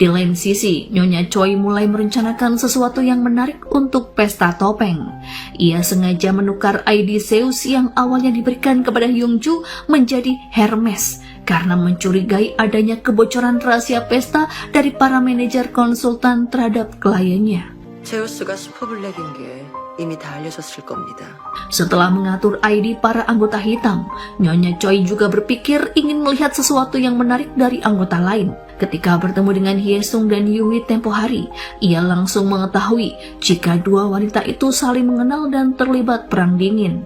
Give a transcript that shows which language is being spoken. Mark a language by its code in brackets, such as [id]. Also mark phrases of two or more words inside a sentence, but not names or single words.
[id] Di lain sisi, Nyonya Choi mulai merencanakan sesuatu yang menarik untuk pesta topeng. Ia sengaja menukar ID Zeus yang awalnya diberikan kepada Hyungju menjadi Hermes karena mencurigai adanya kebocoran rahasia pesta dari para manajer konsultan terhadap kliennya. [ko] 제우스가 슈퍼블랙인 게 이미 다 알려졌을 겁니다. [id] Setelah mengatur ID para anggota hitam, Nyonya Choi juga berpikir ingin melihat sesuatu yang menarik dari anggota lain. Ketika bertemu dengan Hyesung dan Yui tempo hari, ia langsung mengetahui jika dua wanita itu saling mengenal dan terlibat perang dingin.